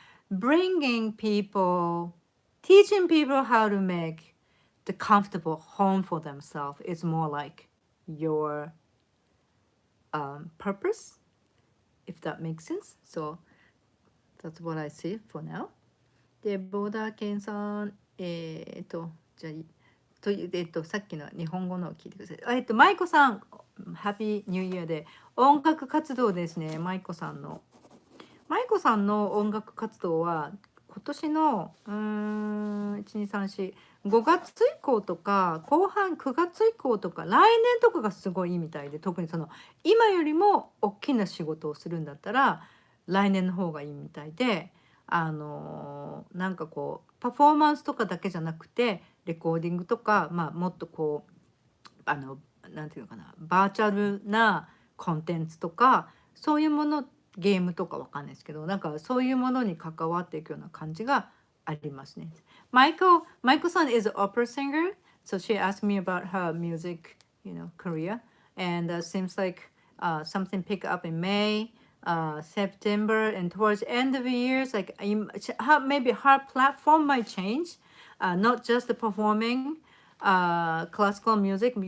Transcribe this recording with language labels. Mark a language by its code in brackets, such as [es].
[en] bringing people, teaching people how to make the comfortable home for themselves is more like your purpose, if that makes sense. So that's what I see for now. [ja] で、ボーダーケンさん、じゃあという、さっきの日本語のを聞いてください。マイコさん、ハッピーニューイヤーで、音楽活動ですね、マイコさんの。マイコさんの音楽活動は、今年の、1、2、3、4、5月以降とか、後半9月以降とか、来年とかがすごいいいみたいで、特にその、今よりも大きな仕事をするんだったら、来年の方がいいみたいで、なんかこう、パフォーマンスとかだけじゃなくて、レコーディングとか、まあ、もっとこう、なんていうのかな、バーチャルなコンテンツとか、そういうもの、ゲームとかわかんないですけど、なんかそういうものに関わっていくような感じがありますね。 [en] マイコさん is an opera singer, so she asked me about her music, career, and seems like something pick up in May, September, and towards the end of the years, like maybe her platform might change, not just the performing classical music.